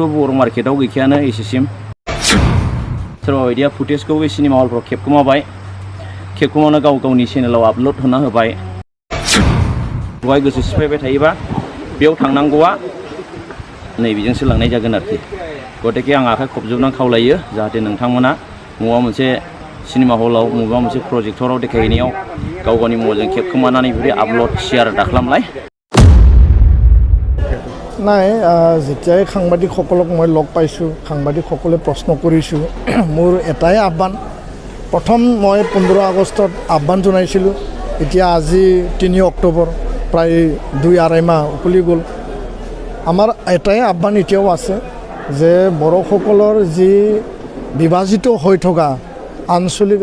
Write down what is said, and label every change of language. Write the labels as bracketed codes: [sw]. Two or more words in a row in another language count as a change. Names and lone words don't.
[brx] बर' मार्केटआव गैखायानो एसेसिम सोरबा बायदिया फुटेजखौ बे सिनेमा हलफ्राव खेबखुमानो गाव गावनि चेनेलाव आपल'ड होना होबाय बेवहाय गोसो सिफायबाय थायोबा बेयाव थांनांगौआ नैबेजोंसो लांनाय जागोन आरोखि गतिके आं आखाइ खबजोबनानै खावलायो जाहाथे नोंथांमोना मबेबा मोनसे सिनेमा हलाव मबेबा मोनसे प्रजेक्टराव देखायहैनायाव गाव गावनि मबाइलजों खेबखुमानानै बेबायदि आपल'ड शेयार दाखालामलाय [as] নাই যেতিয়াই সাংবাদিকসকলক মই লগ পাইছোঁ সাংবাদিকসকলে প্ৰশ্ন কৰিছোঁ মোৰ এটাই আহ্বান প্ৰথম মই 15 আগষ্টত আহ্বান জনাইছিলোঁ এতিয়া আজি 3 অক্টোবৰ প্ৰায় 2-2.5 মাহ উকলি গ'ল আমাৰ এটাই আহ্বান এতিয়াও আছে যে বড়োসকলৰ যি বিভাজিত হৈ থকা আঞ্চলিক